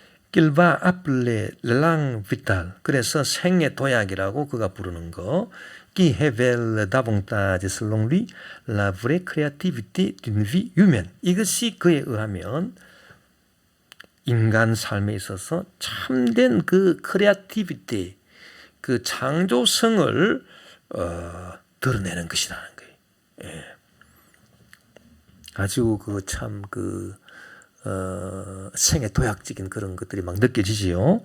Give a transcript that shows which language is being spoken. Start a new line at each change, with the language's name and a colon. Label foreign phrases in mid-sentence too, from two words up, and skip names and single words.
Korean: 길바 아플레 랑 비탈. 그래서 생의 도약이라고 그가 부르는 거.
French: qui révèle davantage selon lui la vraie créativité d'une vie humaine.
Korean: 이것이 그에 의하면 인간 삶에 있어서 참된 그 크리에이티비티, 그 창조성을 드러내는 것이라는 거예요. 예. 아주 그 참 그 생애 도약적인 그런 것들이 막 느껴지지요.